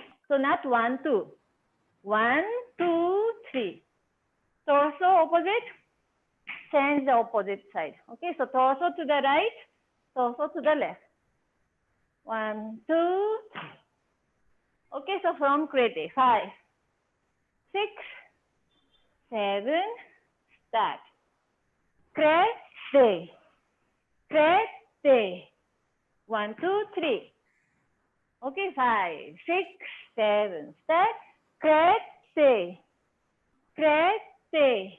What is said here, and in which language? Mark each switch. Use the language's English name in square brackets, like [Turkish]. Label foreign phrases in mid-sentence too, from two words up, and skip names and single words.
[English] So not 1, 2. 1, 2, 3. Torso opposite, change the opposite side. Okay, so torso to the right, torso to the left. 1, 2, 3. Okay, so from Krete, 5, 6, 7, start. Krete, Krete. 1, 2, 3. Okay, 5, 6, 7. Start. Krete, Krete.